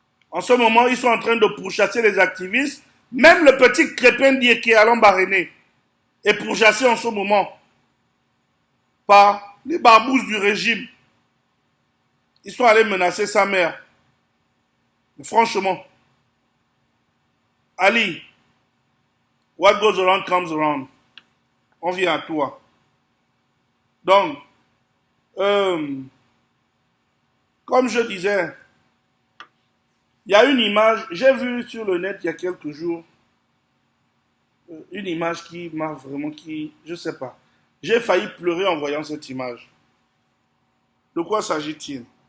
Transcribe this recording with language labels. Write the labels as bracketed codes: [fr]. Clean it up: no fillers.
[fr] En ce moment, ils sont en train de pourchasser les activistes. Même le petit Crépin qui est à l'Ambaréné est pourchassé en ce moment par les barbouzes du régime. Ils sont allés menacer sa mère. Mais franchement, [en] Ali, what goes around comes around. [fr] On vient à toi. Donc, comme je disais, il y a une image, j'ai vu sur le net il y a quelques jours, une image qui m'a vraiment, je sais pas, j'ai failli pleurer en voyant cette image. De quoi s'agit-il?